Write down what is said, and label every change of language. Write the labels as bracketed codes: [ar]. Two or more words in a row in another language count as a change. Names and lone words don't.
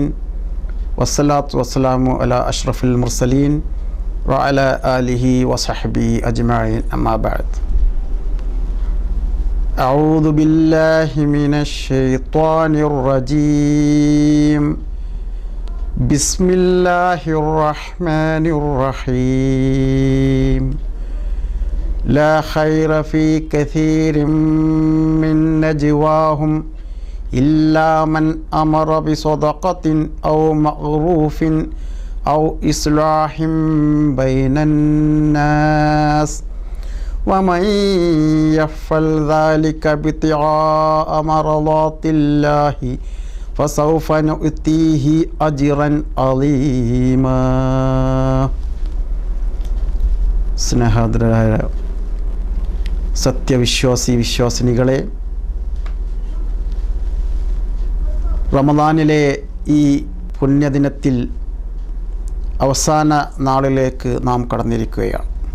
[ar] والصلاة والسلام على أشرف المرسلين وعلى آله وصحبه أجمعين. أما بعد. أعوذ بالله من الشيطان الرجيم. بسم الله الرحمن الرحيم. لا خير في كثير من نجواهم إلا من أمر بصدقة أو معروف أو إصلاح بين الناس ومن يفعل ذلك ابتغاء مرضات الله فسوف نؤتيه أجرا عظيما. [ml] സ്നേഹാദരായ വിശ്വാസിനികളെ, റമദാനിലെ ഈ പുണ്യദിനത്തിൽ അവസാന നാളിലേക്ക് നാം കടന്നിരിക്കുകയാണ്.